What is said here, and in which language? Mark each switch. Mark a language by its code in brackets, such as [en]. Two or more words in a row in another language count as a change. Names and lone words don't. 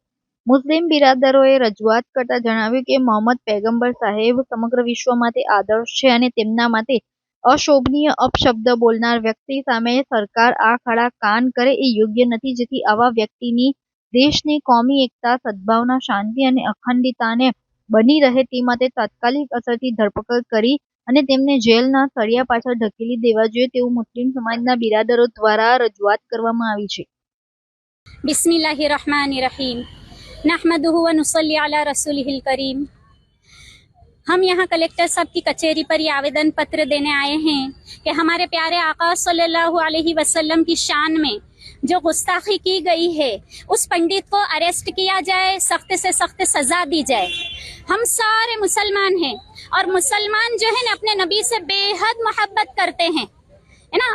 [gu] મુસ્લિમ બિરાદરોએ રજૂઆત કરતા જણાવ્યું કે મોહમ્મદ પૈગંબર સાહેબ સમગ્ર વિશ્વ માટે આદર્શ છે અને તેમના માટે અશોભનીય અપશબ્દ બોલનાર વ્યક્તિ સામે સરકાર આ ખાડા કાન કરે એ યોગ્ય નથી, જેથી આવા વ્યક્તિની દેશની કોમી એકતા, સદભાવના, શાંતિ અને અખંડિતતાને બની રહે તે માટે તાત્કાલિક અસરથી ધરપકડ કરી અને તેમને જેલના સળિયા પાછળ ધકેલી દેવા જોઈએ તેવું મુસ્લિમ સમાજના બિરાદરો દ્વારા રજૂઆત કરવામાં આવી છે. [ar] بسم الله الرحمن الرحيم نحمده و نصلي على رسوله الكريم. [hi] हम यहाँ कलेक्टर साहब की कचहरी पर ये आवेदन पत्र देने आए हैं कि हमारे प्यारे आका [ar] صلى الله عليه وسلم [hi] की शान में जो गुस्ताखी की गई है उस पंडित को अरेस्ट किया जाए, सख्त से सख्त सजा दी जाए। हम सारे मुसलमान हैं और मुसलमान जो है ना अपने नबी से बेहद मोहब्बत करते हैं, है ना।